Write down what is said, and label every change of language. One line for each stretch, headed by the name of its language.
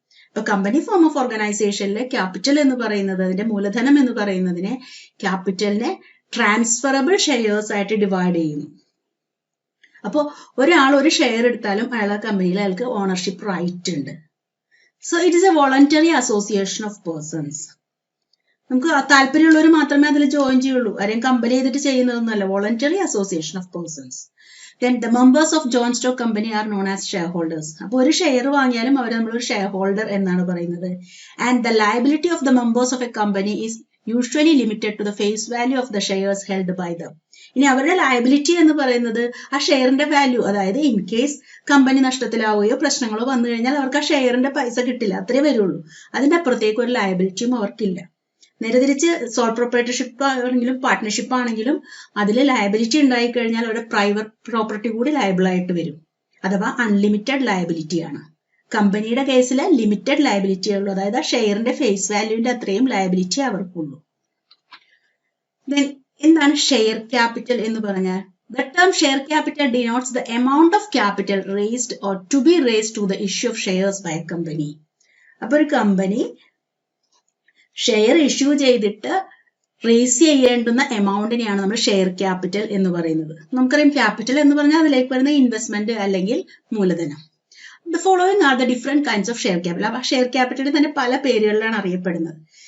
Malayalam: ഇപ്പൊ company form of ഓർഗനൈസേഷനിലെ capital എന്ന് പറയുന്നത്, അതിന്റെ മൂലധനം എന്ന് പറയുന്നതിനെ ക്യാപിറ്റലിനെ ട്രാൻസ്ഫറബിൾ ഷെയർസ് ആയിട്ട് ഡിവൈഡ് ചെയ്യുന്നു. അപ്പോൾ ഒരാൾ ഒരു ഷെയർ എടുത്താലും അയാളെ കമ്പനിയിൽ അയാൾക്ക് ഓണർഷിപ്പ് റൈറ്റ് ഉണ്ട്.
English: So it is a voluntary association of persons.
Malayalam: നമുക്ക് താല്പര്യമുള്ളവർ മാത്രമേ അതിൽ ജോയിൻ ചെയ്യുള്ളൂ. ആരെയും കമ്പനി ചെയ്തിട്ട് ചെയ്യുന്നതൊന്നുമല്ല.
English: Voluntary association of persons. Then the members of joint stock company are known as shareholders.
Malayalam: അപ്പോൾ ഒരു ഷെയർ വാങ്ങിയാലും അവർ നമ്മളൊരു ഷെയർ ഹോൾഡർ എന്നാണ് പറയുന്നത്.
English: And the liability of the members of a company is usually limited to the face value of the shares held by them.
Malayalam: ഇനി അവരുടെ liability എന്ന് പറയുന്നത് ആ ഷെയറിന്റെ വാല്യൂ, അതായത് ഇൻ കേസ് കമ്പനി നഷ്ടത്തിലാവുകയോ പ്രശ്നങ്ങളോ വന്നു കഴിഞ്ഞാൽ അവർക്ക് ആ ഷെയറിന്റെ പൈസ കിട്ടില്ല, അത്രേ വരുള്ളൂ. അതിന്റെ അപ്പുറത്തേക്ക് ഒരു ലയബിലിറ്റിയും അവർക്കില്ല. നേരെ തിരിച്ച് സോൾ പ്രൊപ്രൈറ്റർഷിപ്പ് ആണെങ്കിലും പാർട്ട്ണർഷിപ്പ് ആണെങ്കിലും അതിൽ ലയബിലിറ്റി ഉണ്ടായി കഴിഞ്ഞാൽ അവരുടെ പ്രൈവറ്റ് പ്രോപ്പർട്ടി കൂടി ലയബിൾ ആയിട്ട് വരും, അഥവാ അൺലിമിറ്റഡ് ലയബിലിറ്റി ആണ്. കമ്പനിയുടെ കേസിൽ ലിമിറ്റഡ് ലയബിലിറ്റി ഉള്ളൂ, അതായത് ആ ഷെയറിന്റെ ഫേസ് വാല്യൂവിന്റെ അത്രയും ലയബിലിറ്റി അവർക്കുള്ളൂ. ദെൻ എന്താണ് ഷെയർ ക്യാപിറ്റൽ എന്ന് പറഞ്ഞാൽ?
English: The term share capital denotes the amount of capital raised or to be raised to the issue of shares by a company.
Malayalam: അപ്പോൾ ഒരു കമ്പനി ഷെയർ ഇഷ്യൂ ചെയ്തിട്ട് റേസ് ചെയ്യേണ്ടുന്ന എമൗണ്ടിനെയാണ് നമ്മൾ share capital എന്ന് പറയുന്നത്. നമുക്കറിയാം ക്യാപിറ്റൽ എന്ന് പറഞ്ഞാൽ അതിലേക്ക് വരുന്ന ഇൻവെസ്റ്റ്മെന്റ് അല്ലെങ്കിൽ മൂലധനം.
English: The following are the different kinds of share capital.
Malayalam: അപ്പൊ ഷെയർ ക്യാപിറ്റലിൽ തന്നെ പല പേരുകളിലാണ് അറിയപ്പെടുന്നത്.